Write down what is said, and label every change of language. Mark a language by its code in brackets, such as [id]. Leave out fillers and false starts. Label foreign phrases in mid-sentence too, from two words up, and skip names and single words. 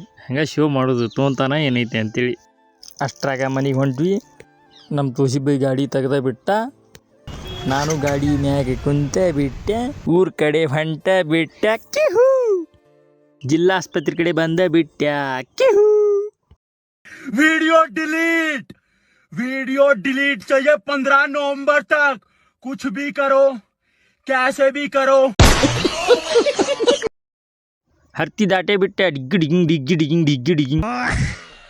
[kn] ಹಂಗೆ ಶೋ ಮಾಡೋದು ತೊಗೊಂತಾನ ಏನೈತೆ ಅಂತೇಳಿ. ಅಷ್ಟ್ರಾಗ ಮನೆಗೆ ಹೊಂಟ್ವಿ. ನಮ್ಮ ತೋಷಿಬ್ಬೈ ಗಾಡಿ ತೆಗ್ದ ಬಿಟ್ಟ, ನಾನು ಗಾಡಿ ಮ್ಯಾಗೆ ಕುಂತೆ ಬಿಟ್ಟೆ. ಊರ್ ಕಡೆ ಹೊಂಟ ಬಿಟ್ಟ ಕಿಹು. ಜಿಲ್ಲಾ ಆಸ್ಪತ್ರೆ ಕಡೆ ಬಂದ ಬಿಟ್ಟ ಕಿಹು. [en] video delete [hi] चाहिए 15 नवंबर तक. कुछ भी करो, कैसे भी करो. [kn] ಹತ್ತಿ ದಾಟೆ ಬಿಟ್ಟೆ. ಡಿಗ್ಗಿ ಡಿಗಿಂಗ್